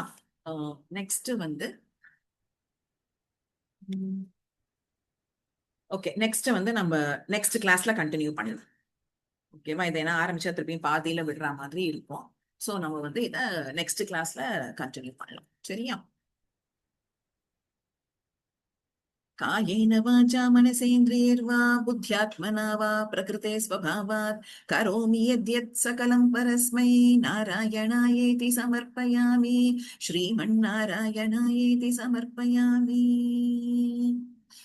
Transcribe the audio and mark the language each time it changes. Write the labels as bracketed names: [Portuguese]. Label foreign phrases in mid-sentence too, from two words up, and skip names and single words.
[Tamil] நெக்ஸ்ட் வந்து ஓகே, நெக்ஸ்ட் வந்து நம்ம [English] next class-la continue [Tamil] பண்ணலாம். ஓகேவா? இதை என்ன ஆரம்பிச்சா திருப்பியும் பாதியில விடுற மாதிரி இருக்கும். சோ நம்ம வந்து இதை [English] next class-la continue [Tamil] பண்ணலாம். சரியா? [Sanskrit] कायेन वाचा मनसेन्द्रियैर्वा बुद्ध्यात्मना वा प्रकृते स्वभावात् करोमि यद्यत् सकलं परस्मै नारायणायेति समर्पयामि. श्रीमन्नारायणायेति समर्पयामि.